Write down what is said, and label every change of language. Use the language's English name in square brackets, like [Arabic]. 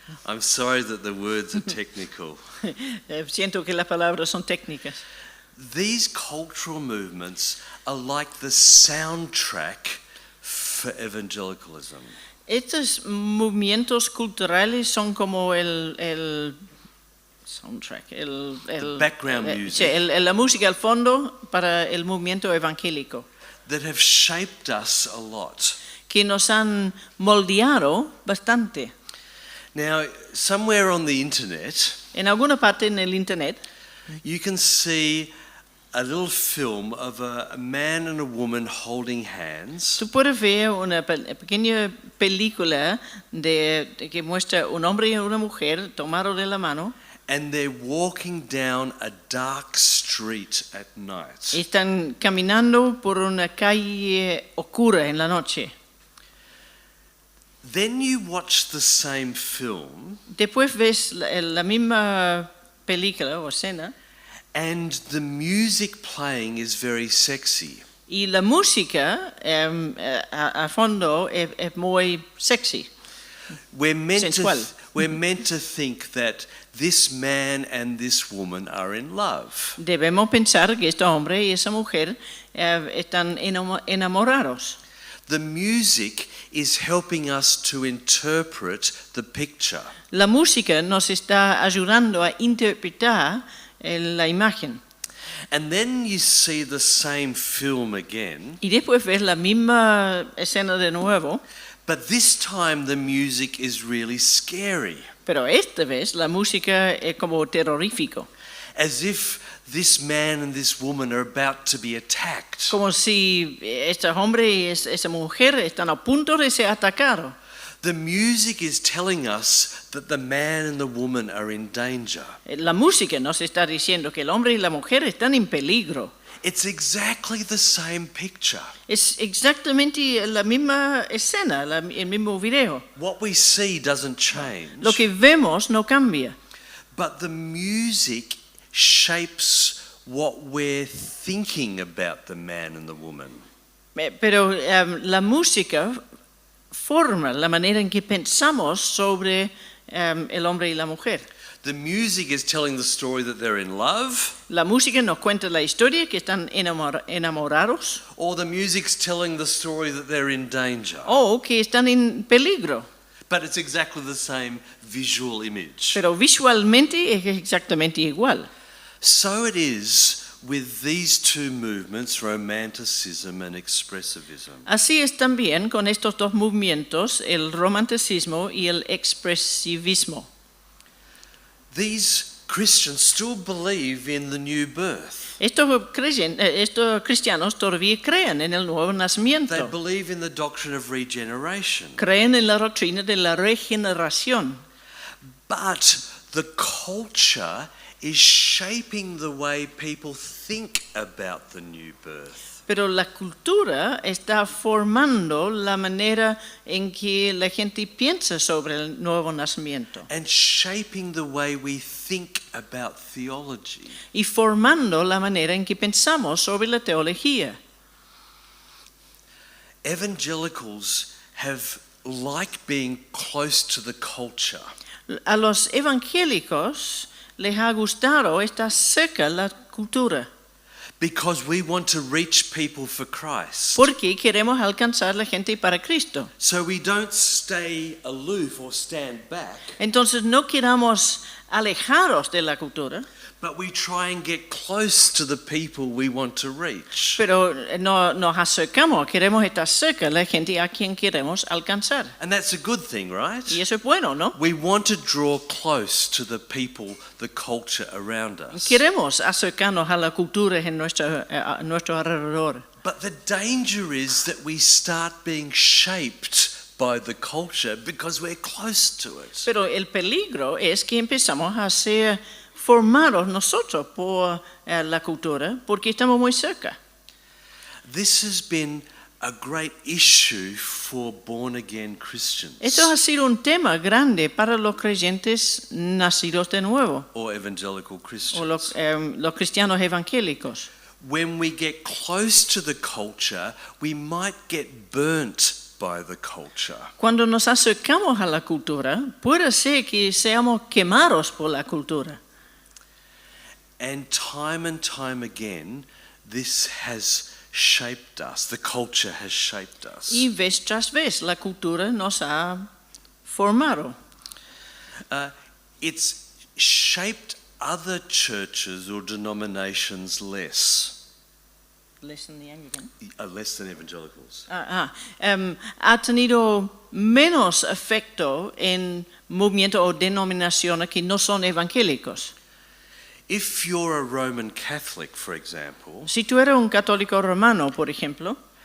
[English] I'm sorry that the words are technical. [Spanish] Siento que las palabras son técnicas. [English] These cultural movements are like the soundtrack for evangelicalism. [Spanish] Estos movimientos culturales son como el soundtrack, [English] The background music [Spanish] la música al fondo para el movimiento evangélico, [English] that have shaped us a lot. [Spanish] que nos han moldeado bastante. [English] Now, somewhere on the internet, [Spanish] En alguna parte en el internet [English] you can see a little film of a man and a woman holding hands, [Spanish] tú puedes ver una pequeña película que muestra un hombre y una mujer tomados de la mano. [English] and they're walking down a dark street at night. [Spanish] Están caminando por una calle oscura en la noche. [English] Then you watch the same film, [Spanish] Después ves la misma película o escena [English] and the music playing is very sexy. [Spanish] y la música a fondo es muy sexy. [English] We're meant [Spanish] Sensual. [English] to think that this man and this woman are in love. [Spanish] Debemos pensar que este hombre y esa mujer están enamorados. [English] The music is helping us to interpret the picture. [Spanish] La música nos está ayudando a interpretar la imagen. [English] And then you see the same film again, [Spanish] Y después ves la misma escena de nuevo, [English] but this time the music is really scary, [Spanish] pero esta vez la música es como terrorífico. [English] as if this man and this woman are about to be attacked. [Spanish] Como si este hombre y esa mujer están a punto de ser atacados. [English] The music is telling us that the man and the woman are in danger. [Spanish] La música nos está diciendo que el hombre y la mujer están en peligro. [English] It's exactly the same picture. [Spanish] Es exactamente la misma escena, el mismo video. [English] What we see doesn't change, [Spanish] Lo que vemos no cambia, [English] but the music shapes what we're thinking about the man and the woman. [Spanish] pero la música forma la manera en que pensamos sobre el hombre y la mujer. [English] The music is telling the story that they're in love, [Spanish] La música nos cuenta la historia que están enamorados [English] or the music's telling the story that they're in danger. [Spanish] o que están en peligro. [English] But it's exactly the same visual image. [Spanish] Pero visualmente es exactamente igual. [English] So it is with these two movements, romanticism and expressivism. [Spanish] Así es también con estos dos movimientos, el romanticismo y el expresivismo. [English] These Christians still believe in the new birth. [Spanish] Estos cristianos todavía creen en el nuevo [English] They [Spanish] nacimiento, [English] believe in the doctrine of regeneration. [Spanish] creen en la doctrina de la regeneración. [English] But the culture is shaping the way people think about the new birth. [Spanish] Pero la cultura está formando la manera en que la gente piensa sobre el nuevo nacimiento [English] And shaping the way we think about theology. [Spanish] y formando la manera en que pensamos sobre la teología. [English] Evangelicals have liked being close to the culture. [Spanish] A los evangélicos les ha gustado estar cerca de la cultura [English] Because we want to reach people for Christ. [Spanish] porque queremos alcanzar la gente para Cristo. [English] So we don't stay aloof or stand back, [Spanish] Entonces no queramos alejaros de la cultura, [English] but we try and get close to the people we want to reach. [Spanish] pero no nos acercamos, queremos estar cerca de la gente a quien queremos alcanzar. [English] And that's a good thing, right? [Spanish] Y eso es bueno, ¿no? [English] We want to draw close to the people, the culture around us. [Spanish] Queremos acercarnos a la cultura en nuestro alrededor. [English] But the danger is that we start being shaped by the culture because we're close to it. [Spanish] Pero el peligro es que empezamos a ser formados nosotros por la cultura porque estamos muy cerca. [English] This has been a great issue for born-again Christians [Spanish] Esto ha sido un tema grande para los creyentes nacidos de nuevo [English] or evangelical [Spanish] o [English] Christians. [Spanish] los cristianos evangélicos. [English] When we get close to the culture, we might get burnt by the culture. [Spanish] Cuando nos acercamos a la cultura, puede ser que seamos quemados por la cultura. [English] And time again, this has shaped us. The culture has shaped us. [Spanish] Y vez tras vez la cultura nos ha formado. [English] It's shaped other churches or denominations less than evangelicals. [Spanish] Ha tenido menos efecto en movimientos o denominaciones que no son evangélicos. [English] If you're a Roman Catholic, for example, [Spanish] Si tú eres un católico romano, por ejemplo,